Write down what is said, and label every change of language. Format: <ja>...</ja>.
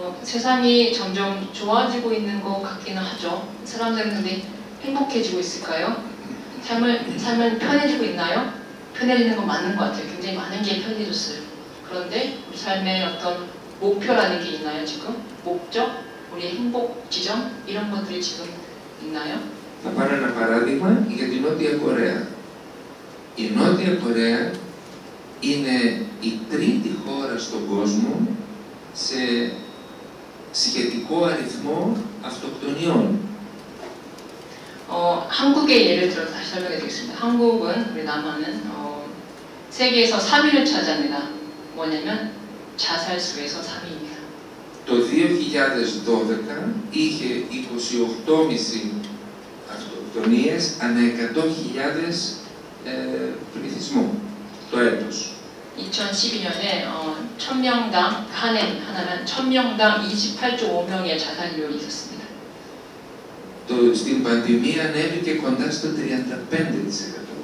<ko>세상이 점점 좋아지고 있는 것 같기는 하죠. 사람들은 근데 행복해지고 있을까요? 삶은 편해지고 있나요? 편해지는 건 맞는 것 같아요. 굉장히 많은 게 편해졌어요. 그런데 우리 삶에 어떤 목표라는 게 있나요, 지금? 목적? 우리의 행복 지점? 이런 것들이 지금 있나요?</ko> <el>Θα πάρω ένα παράδειγμα για την Νότια Κορέα. Η Νότια Κορέα είναι η τρίτη χώρα στον κόσμο σε σχετικό αριθμό αυτοκτονιών.</el> <ko>한국의 예를 들어서 다시 설명해 드리겠습니다. 한국은, 우리 남한은 세계에서 3위를 차지합니다. 뭐냐면 자살 수에서 3위입니다.</ko> <el>Το 2012 είχε 28,500 αυτοκτονίες ανά 100.000 πληθυσμό το έτος.</el> <ko>2012년에 1000명당 하나면 1000명당 28.5명의 자살률이 있었습니다.</ko> <el>Στην πανδημία ανέβηκε κοντά στο 35%.</el>